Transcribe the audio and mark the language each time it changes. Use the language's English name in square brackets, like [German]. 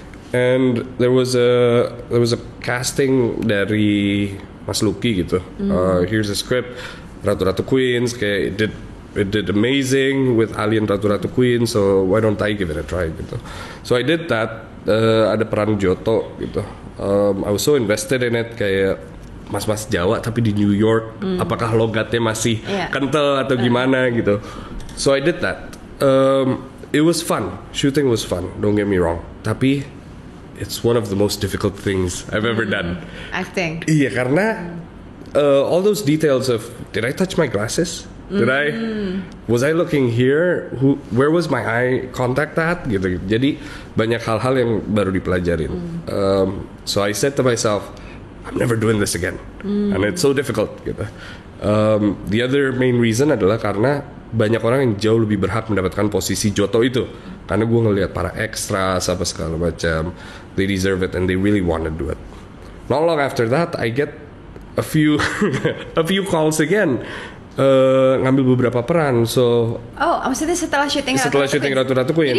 [English] And there was a casting dari Mas Lucky gitu. Here's a script, Ratu-Ratu Queens, kayak it did amazing with Alien Ratu-Ratu Queen, so why don't I give it a try gitu. So I did that. [Indonesian] Ada peran Johto gitu. [English] I was so invested in it, [Indonesian] kayak mas-mas Jawa tapi di New York. Apakah logatnya masih kental atau gimana gitu. [English] So I did that. It was fun. Shooting was fun. Don't get me wrong. Tapi it's one of the most difficult things I've ever done. Acting. [Indonesian] Iya, karena [English] all those details of, did I touch my glasses? Was I looking here? Where was my eye contact at? Gitu. [Indonesian] Jadi banyak hal-hal yang baru dipelajarin. [English] So I said to myself, I'm never doing this again, and it's so difficult. [Indonesian] Gitu. [English] The other main reason [Indonesian] adalah karena banyak orang yang jauh lebih berhak mendapatkan posisi Johto itu. Karena gue ngelihat para extras apa segala macam, [English] they deserve it and they really want to do it. Not long after that, I get a few calls again. [Indonesian] Ngambil beberapa peran, so maksudnya setelah syuting Ratu-Ratu Queens.